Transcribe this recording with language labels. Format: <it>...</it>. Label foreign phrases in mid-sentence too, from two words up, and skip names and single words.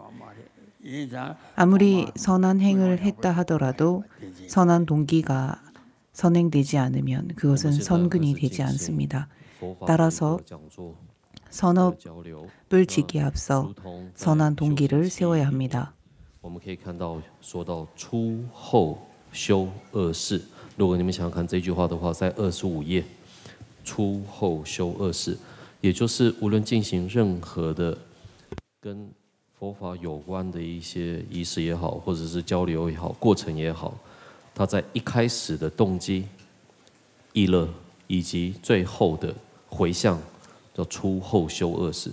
<ko>아무리 선한 행을 했다 하더라도 선한 동기가 선행되지 않으면 그것은 선근이 되지 않습니다. 따라서 선업을 지기에 앞서 선한 동기를 세워야 합니다.</ko> <zh>我们可以看到说到出后修二事，如果你们想要看这句话的话，在25页，出后修二事，也就是无论进行任何的跟佛法有关的一些仪式也好，或者是交流也好，过程也好，它在一开始的动机、意乐，以及最后的回向，叫出后修二事。</zh>